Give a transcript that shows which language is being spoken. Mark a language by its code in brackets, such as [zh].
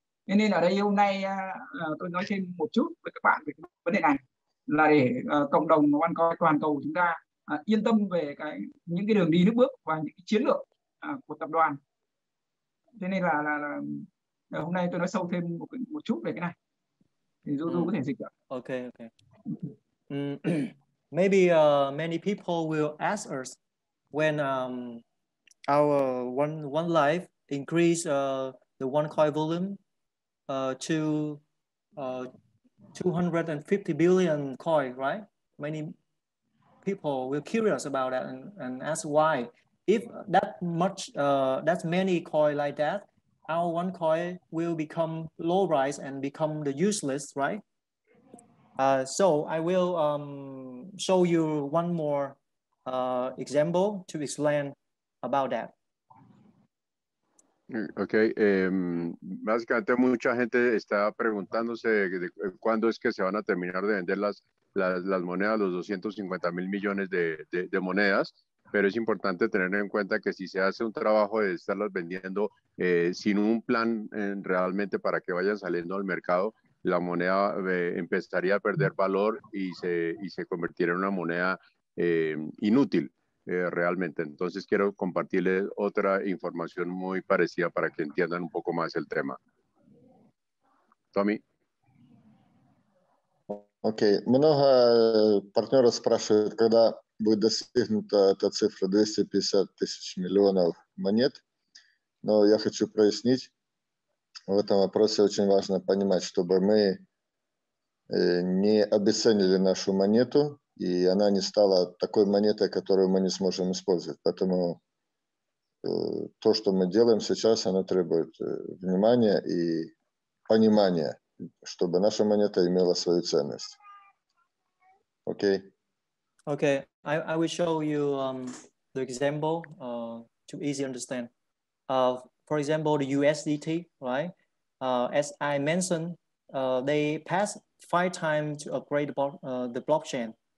[vi] Nên ở đây hôm nay tôi nói thêm một chút với các bạn về cái vấn đề này, là để cộng đồng OneCoin toàn cầu chúng ta yên tâm về những cái đường đi nước bước và những cái chiến lược của tập đoàn. Thế nên là hôm nay tôi nói sâu thêm một chút về cái này. Thì Du có thể dịch ạ. [en] Okay. Maybe many people will ask us when our OneLife increase the OneCoin volume to 250 billion coin, right? Many people will curious about that and ask why. If that much, that's many coin like that, our OneCoin will become low rise and become the useless, right? So I will show you one more example to explain about that. [es] Ok, básicamente mucha gente está preguntándose de cuándo es que se van a terminar de vender las monedas, los 250.000 millones de monedas, pero es importante tener en cuenta que si se hace un trabajo de estarlas vendiendo sin un plan realmente para que vayan saliendo al mercado, la moneda empezaría a perder valor y se convertiría en una moneda inútil. Realmente. Entonces quiero compartirles otra información muy parecida para que entiendan un poco más el tema. Tommy. [ru] Окей. Много партнеров спрашивают, когда будет достигнута эта цифра 250 тысяч миллионов монет. Но я хочу прояснить, в этом вопросе очень важно понимать, чтобы мы не обесценили нашу монету, и она не стала такой монетой, которую мы не сможем использовать. Поэтому то, что мы делаем сейчас, оно требует внимания и понимания, чтобы наша монета имела свою ценность. Окей? [en] Okay, I will show you the example to easy understand. For example, the USDT, right? As I mentioned, they pass 5 times to upgrade the blockchain.